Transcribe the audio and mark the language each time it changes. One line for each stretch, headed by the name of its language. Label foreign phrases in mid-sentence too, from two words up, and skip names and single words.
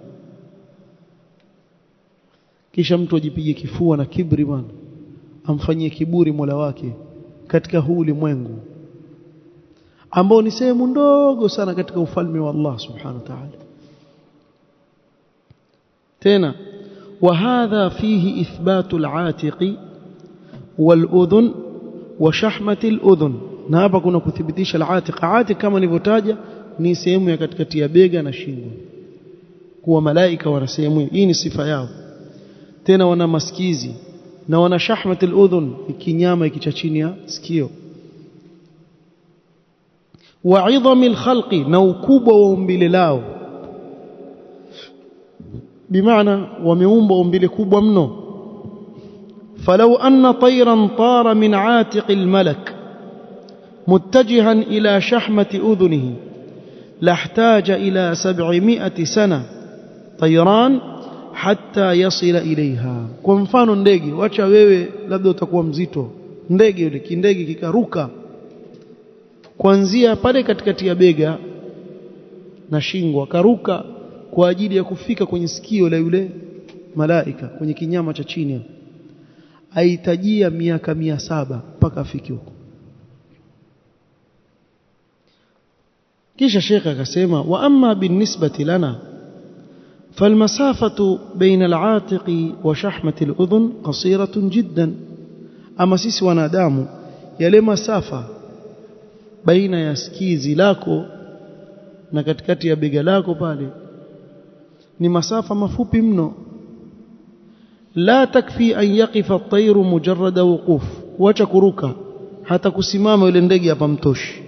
Swahili: Kisha mtu ajipige kifua na kibri bwana, amfanyie kiburi Mola wake katika huu ulimwengu ambao ni sehemu ndogo sana katika ufalme wa Allah
Arabic: سبحانه وتعالى.
Swahili: Tena
Arabic: وهذا فيه إثبات العاتق والأذن وشحمة الأذن.
Swahili: Na hapa kuna kuthibitisha al-atiq. Atiq kama nilivyotaja ni sehemu ya katikati ya bega na shingo, kuwa malaika wana sehemu hii, ni sifa yao. Tena wana masikizi na wana
Arabic: شحمة الأذن,
Swahili: kinyama ikicha chini ya sikio.
Arabic: وعظم الخلق,
Swahili: na ukubwa wa umbile lao, bimaana wameumbwa umbile kubwa mno.
Arabic: فلو أن طيرا طار من عاتق الملك متجها إلى شحمة أذنه لاحتاج إلى 700 سنة طيرانا حتى يصل إليها.
Swahili: Kwa mfano ndege, wacha wewe labda utakuwa mzito, ndege yule kindege kikaruka kuanzia pale katikati ya bega na shingo, akaruka kwa ajili ya kufika kwenye sikio la yule malaika kwenye kinyama cha chini, aitajia miaka 700 mpaka afike huko. Kisha Sheikh akasema,
Arabic: وأما بالنسبة لنا فالمسافة بين العاتق وشحمة الأذن قصيرة جدا.
Swahili: أما sisi wanadamu, yale masafa baina ya skizi lako na katikati ya bega lako pale ni masafa mafupi mno.
Arabic: لا تكفي أن يقف الطير مجرد وقوف,
Swahili: wacha kuruka, hata kusimama yule ndege hapa mtoshi.